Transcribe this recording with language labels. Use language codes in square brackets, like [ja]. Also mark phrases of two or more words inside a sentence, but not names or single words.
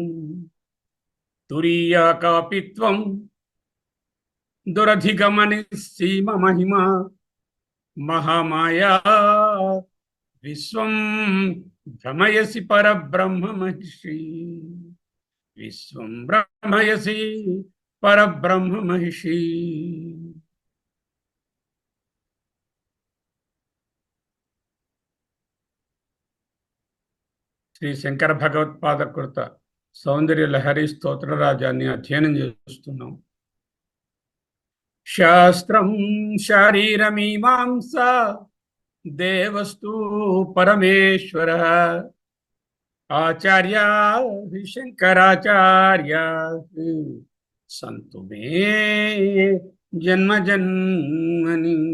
[sa] तुरीया कापि त्वं दुरधिगमनिस्सीम महिमा महामाया विश्वं भ्रमयसि परब्रह्म महिषी विश्वं ब्रह्मयसि परब्रह्म महिषी। [te] శ్రీ శంకర భగవత్పాదకృత సౌందర్య లహరి స్తోత్రరాజాన్ని అధ్యయనం చేస్తున్నాం. [sa] శాస్త్రం శారీరమీమాంస దేవస్తు పరమేశ్వర ఆచార్య శంకరాచార్య సంతు మే జన్మ జన్మని.